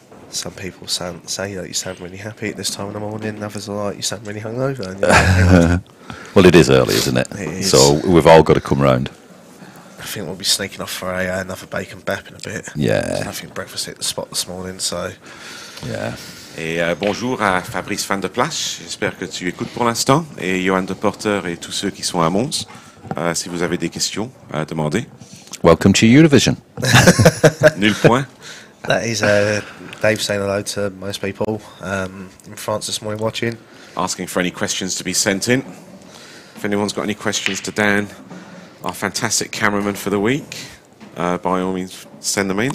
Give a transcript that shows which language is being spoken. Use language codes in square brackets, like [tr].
[en] Some people say that you sound really happy at this time in the morning, others are like, you sound really hungover. And you're like, hang on. Well, it is early, isn't it? It is. So we've all got to come round. I think we'll be sneaking off for another bacon bap in a bit. Yeah. I think breakfast hit the spot this morning, so... Yeah. [fr] Et bonjour à Fabrice Fan de Plage, j'espère que tu écoutes pour l'instant, et Johan de Porter et tous ceux qui sont à Mons, si vous avez des questions à demander. [en] Welcome to Eurovision. [fr] Nul point. [en] That is Dave saying hello to most people in France this morning watching. asking for any questions to be sent in. If anyone's got any questions to Dan, our fantastic cameraman for the week, by all means, send them in.